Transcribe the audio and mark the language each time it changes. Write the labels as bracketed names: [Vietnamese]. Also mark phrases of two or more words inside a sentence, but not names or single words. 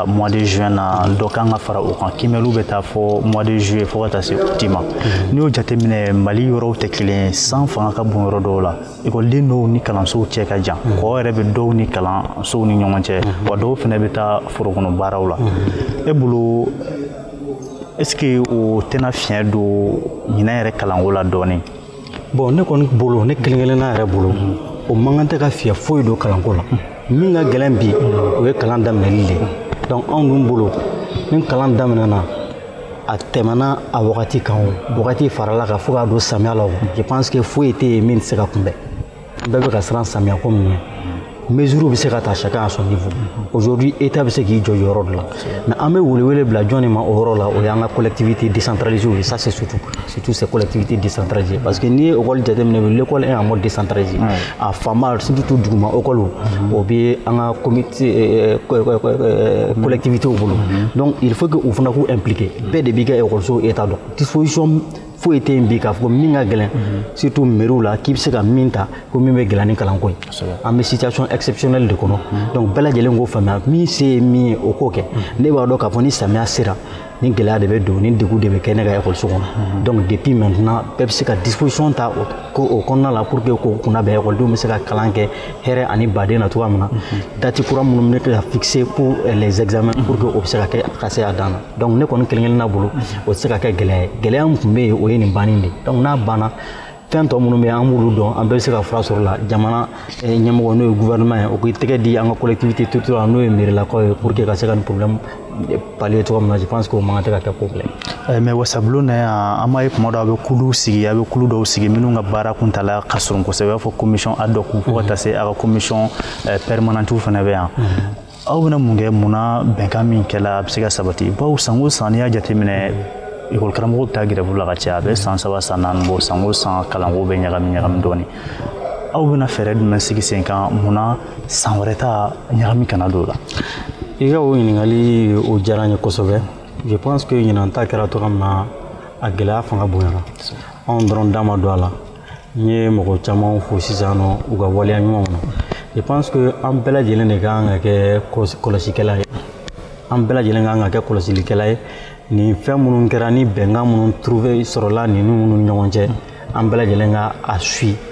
[French] mois de juin [Bambara] na dɔ kan ka fara o kan kimɛliw bɛ taa fɔ [French] mois de juillet [Bambara] fo ka taa se août ma n'i y'o jateminɛ Mali yɔrɔw tɛ kelen ye san fanga ka bon yɔrɔ dɔw la écoleden dɔw ni kalansow cɛ ka jan kɔ yɛrɛ bɛ dɔw ni kalansow ni ɲɔgɔn cɛ wa dɔw fana bɛ taa forokɔnɔ baaraw la e bolo [French] est-ce que [Bambara] o tɛna fiɲɛ don ɲinan yɛrɛ kalanko la dɔɔnin bon ne kɔni bolo ne kelen-kelenna yɛrɛ bolo o man kan tɛ ka fiɲɛ foyi don kalanko la min ka gɛlɛn bi o ye kalan daminɛli de donc anw dun bolo ni kalan daminɛna a tɛmɛna a wagati kan o wagati farala ka fo k'a don samiya la [French] je pense que [Bambara] foyi tɛ yen min tɛ se ka kunbɛn bɛɛ bɛ ka siran samiya ko min ɲɛ mesures bɛ se ka ta [French] chacun à son niveau aujourd'hui [Bambara] état bɛ se k'i jɔ yɔrɔ dɔ la mais an bɛ welewele bila jɔn de ma o yɔrɔ la o y'an ka [French] collectivité décentralisée [Bambara] ye [French] ça c'est surtout ces collectivités décentralisées [Bambara] parce que n'i ye école jateminɛ [French] l'école est en mode décentralisé [Bambara] a fanba surtout duguma école o bɛ an ka comité collectivités bolo donc [French] il faut que [Bambara] u fana k'u impliquer bɛɛ de b'i ka école état dɔn disposition foyi tɛ yen bi k'a fɔ ko min ka gɛlɛn surtout mairie la k'i bɛ se ka min ta ko min bɛ gɛlɛya ni kalanko ye an bɛ [French] situation exceptionnelle [Bambara] de kɔnɔ donc bɛɛ lajɛlen k'o faamuya min se ye min ye o k'o kɛ ne b'a dɔn k'a fɔ ni samiya sera ni gɛlɛya de bɛ don ni degun de bɛ kɛ ne ka école kɔnɔ donc [French] depuis maintenant [Bambara] bɛɛ bɛ se ka disposition ta o kɔnɔna la [French] pour que [Bambara] k'o kunna bɛn écoledenw bɛ se ka kalan kɛ hɛrɛ ani baden na cogoya min na date kura minnu bɛ ka [French] fixer pour les examens pour que [Bambara] o bɛ se ka kɛ ka se a dan na donc ne kɔni kelen-kelenna bolo o tɛ se ka kɛ gɛlɛya ye gɛlɛya min tun bɛ yen o ye nin bannen de donc n'a banna fɛn tɔ minnu bɛ yen an b'olu dɔn an bɛɛ bɛ se ka fura sɔrɔ la jamana ɲɛmɔgɔ n'o ye gouvernement ye o k'i tɛgɛ di an ka [French] collectivité territoriale [Bambara] n'o ye mairilakaw ye [French] pour que [Bambara] ka se ka nin problème pallier cogo min na [French] je pense que [Bambara] o man kan tɛ ka kɛ problème mais wasabulon na yan an b'a ye tuma dɔw a bɛ kulu sigi a bɛ kulu dɔw sigi minnu ka baara kuntala ka surun kosɛbɛ i b'a fɔ [French] commission ad hoc [Bambara] fo ka taa se a ka [French] commission permanente [Bambara] fana bɛ yan aw bɛna mun kɛ munna bɛnkan min kɛla a bɛ se ka sabati bawo san o san n'i y'a jateminɛ école karamɔgɔw bɛ taa grève la ka caya a bɛ san 3 san 4 bɔ san o san kalanko bɛ ɲagami dɔɔnin aw bɛna fɛɛrɛ jumɛn sigi sen kan munna san wɛrɛ ta ɲagami kana don o la i ka o ɲininkali o diyara n ye kosɛbɛ [French] je pense que [Bambara] ɲinan ta kɛra cogoya min na a gɛlɛya fanga bonyana anw dɔrɔn da ma don a la Nye mɔgɔ caman fo sisan nɔ u ka waleya ɲumanw na. [French] Je pense que [Bambara] an bɛɛ lajɛlen de kan ka kɛ kɔlɔsikɛla ye. An bɛɛ lajɛlen kan ka kɛ kɔlɔsilikɛla ye. Ni fɛn minnu kɛra ni bɛnkan minnu trouvé sɔrɔla ninnu ni ɲɔgɔn cɛ, an bɛɛ lajɛlen ka a suit.